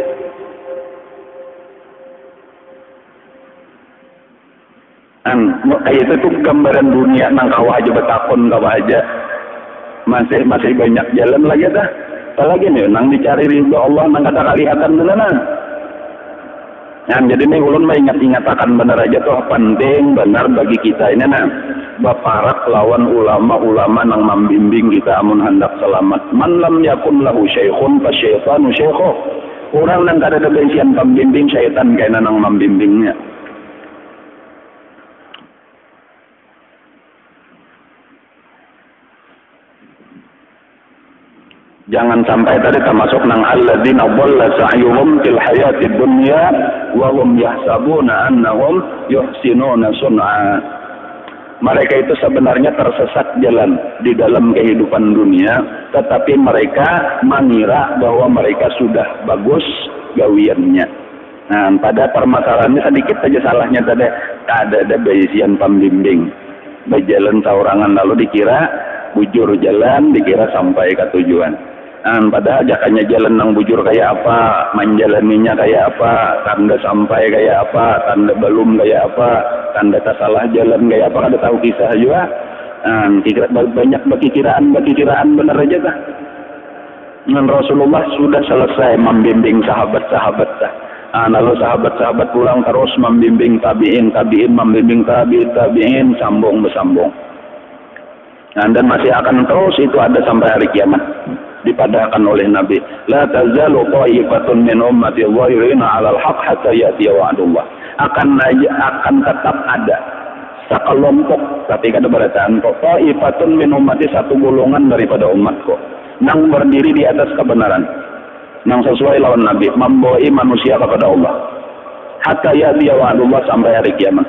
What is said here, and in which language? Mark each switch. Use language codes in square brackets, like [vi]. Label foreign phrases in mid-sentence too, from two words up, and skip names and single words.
[bjn] Kayak itu gambaran dunia nang kawa aja betakon kawa aja masih banyak jalan lagi dah. Apalagi nih nang dicari ridho Allah nang kata kelihatan beneran. Jadi nih ulun ingat akan bener aja tuh penting benar bagi kita ini baparak lawan ulama-ulama nang membimbing kita amun hendak selamat. [ar] من لم يكن له شيخ فالشيطان شيخه. [bjn] Orang nang kada ada bisian pembimbing, syaitan kaya nang membimbingnya. Jangan sampai tadi termasuk nang [ar] الذين ضل سعيهم في الحياة الدنيا وهم يحسبون أنهم يحسنون صنعا. [bjn] Mereka itu sebenarnya tersesat jalan di dalam kehidupan dunia, tetapi mereka mengira bahwa mereka sudah bagus gawiannya. Nah, pada permasalahannya sedikit saja salahnya tadi, ada baisian pembimbing. Berjalan saurangan lalu dikira bujur jalan, dikira sampai ke tujuan. Padahal jakannya jalan nang bujur kayak apa, menjalaninya kayak apa, tanda sampai kayak apa, tanda belum kayak apa, tanda tak salah jalan kayak apa, ada tahu kisah juga. Banyak bekiraan benar aja kah? Dan Rasulullah sudah selesai membimbing sahabat-sahabat dah. Lalu sahabat-sahabat pulang terus membimbing tabi'in membimbing tabi'in sambung bersambung. Dan masih akan terus itu ada sampai hari kiamat. Dipadahkan oleh Nabi, [ar] لا تزال طائفة من أمتي ظاهرين على الحق حتى يأتي وعد الله. [bjn] Akan tetap ada sekelompok, tapi kada berataan kok, [ar] طائفة من أمتي, [bjn] satu golongan daripada umatku nang berdiri di atas kebenaran, nang sesuai lawan Nabi, membawa manusia kepada Allah [ar] حتى يأتي وعد الله, [bjn] sampai hari kiamat.